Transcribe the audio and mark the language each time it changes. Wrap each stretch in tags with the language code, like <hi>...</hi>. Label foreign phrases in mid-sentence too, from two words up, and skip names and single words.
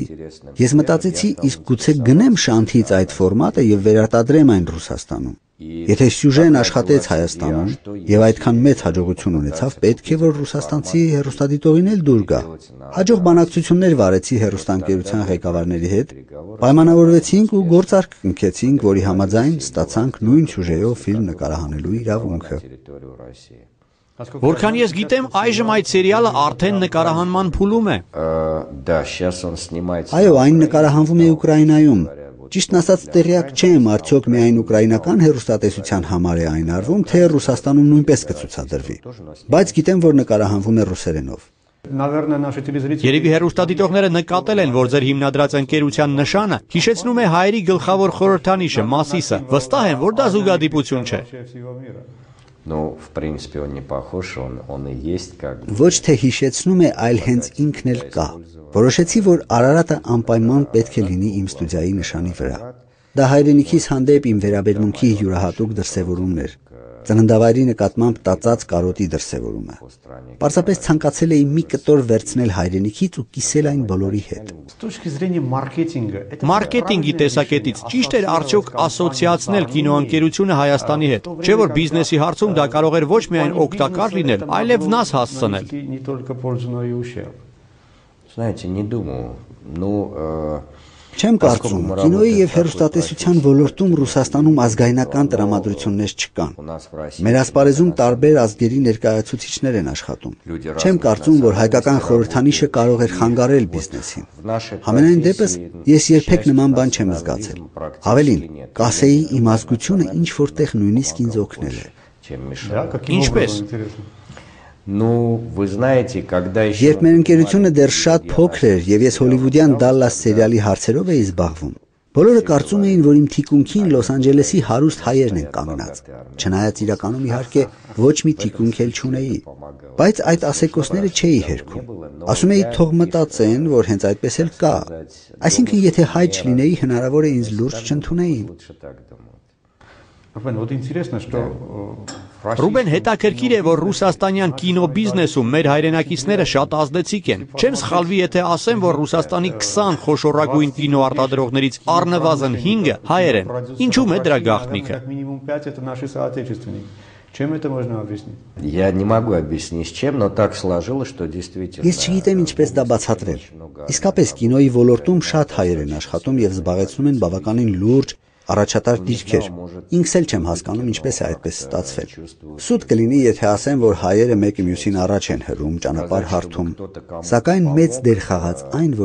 <hy>Ես մտածեցի, իսկ գուցե գնեմ Շանթից այդ ֆորմատը եւ վերարտադրեմ այն Ռուսաստանում։ Եթե սյուժեն աշխատեց Հայաստանում եւ այդքան մեծ հաջողություն ունեցավ, պետք է որ ռուսաստանցի հեռուստադիտողին էլ դուր գա։ Հաջող բանակցություններ վարեցի հեռուստաընկերության ղեկավարների հետ, պայմանավորվեցինք ու գործարք կնքեցինք, որի համաձայն ստացանք նույն սյուժեով ֆիլմ նկարահանելու իրավունքը։ Որքան ես գիտեմ, այժմ այդ սերիալը արդեն նկարահանման փուլում է։</hy> <ru>Да, сейчас он снимается.</ru> <hy>Այո, այն նկարահանվում է Ուկրաինայում։ Ճիշտն ասած, տեղյակ չեմ, արդյոք միայն ուկրաինական հեռուստատեսության համար է այն արվում, թե Ռուսաստանում նույնպես կցուցադրվի։ Բայց գիտեմ, որ նկարահանվում է ռուսերենով։ Երևի հեռուստադիտողները նկատել են, որ ձեր հիմնադրած ընկերության նշանը հիշեցնում է հայերի գլխավոր խորհրդանիշը՝ Մասիսը։ Վստահ եմ, որ դա զուգադիպություն չէ։</hy> <ru>Ну, в принципе, он не похож, он и есть как бы.</ru> <hy>Ոչ թե հիշեցնում է, այլ հենց ինքն էլ կա։ Որոշեցի, որ Արարատը անպայման պետք է լինի իմ ստուդիայի նշանի վրա։ Դա հայրենիքիս հանդեպ իմ վերաբերմունքի յուրահատուկ դրսևորումն էր։ Ծննդավայրի նկատմամբ տածած կարոտի դրսևորումը։ Պարզապես ցանկացել էի մի կտոր վերցնել հայրենիքից ու կիսել այն բոլորի հետ։ Մարքեթինգի տեսակետից ճիշտ էր արդյոք ասոցիացնել կինոընկերությունը Հայաստանի հետ։ Չէ՞ որ բիզնեսի հարցում դա կարող էր ոչ միայն օգտակար լինել, այլև վնաս հասցնել։</hy> <ru>Знаете, не думаю. Ну,</ru> <hy>Չեմ կարծում, կինոյի եւ հեռուստատեսության ոլորտում Ռուսաստանում ազգայնական տրամադրություններ չկան։ Մեր ասպարեզում տարբեր ազգերի ներկայացուցիչներ են աշխատում։ Չեմ կարծում, որ հայկական խորհրդանիշը կարող էր խանգարել բիզնեսին։ Համենայն դեպս, ես երբեք նման բան չեմ զգացել։ Ավելին, կասեի իմ ազգությունը ինչ որտեղ նույնիսկ ինձ օգնել է։ Ինչպես։</hy> <ru>Ну, вы знаете, когда еще...</ru> <hy>Երբ մեր ընկերությունը դեռ շատ փոքր էր եւ ես հոլիվուդյան Դալլաս սերիալի հարցերով էի զբաղվում, բոլորը կարծում էին, որ իմ թիկունքին Լոս Անջելեսի հարուստ հայերն են կանգնած, չնայած իրականում իհարկե ոչ մի թիկունք էլ չունեի, բայց այդ ասեկոսները չէի հերքում։ Ասում էի թող մտածեն, որ հենց այդպես էլ կա։ Այսինքն եթե հայ չլինեի, հնարավոր է ինձ լուրջ չընդունեին։ Ռուբեն, հետաքրքիր է, որ ռուսաստանյան կինոբիզնեսում մեր հայրենակիցները շատ ազդեցիկ են։ Չեմ սխալվի, եթե ասեմ, որ Ռուսաստանի 20 խոշորագույն կինոարտադրողներից առնվազն 5-ը հայեր են։ Ինչու՞մ է դրա գաղտնիքը։</hy> <ru>Чем это можно объяснить? Я не могу объяснить с чем, но так сложилось, что действительно.</ru> <hy>Ես չգիտեմ ինչպես դա բացատրել։ Իսկապես կինոյի ոլորտում շատ հայեր են աշխատում եւ զբաղեցնում են բավականին լուրջ առաջատար դիրքեր։ Ինքս էլ չեմ հասկանում ինչպես է այդպես ստացվել։ Սուտ կլինի, եթե ասեմ, որ հայերը մեկը մյուսին առաջ են հրում, ճանապարհ հարթում։ Սակայն մեծ դեր խաղաց այն, որ</hy>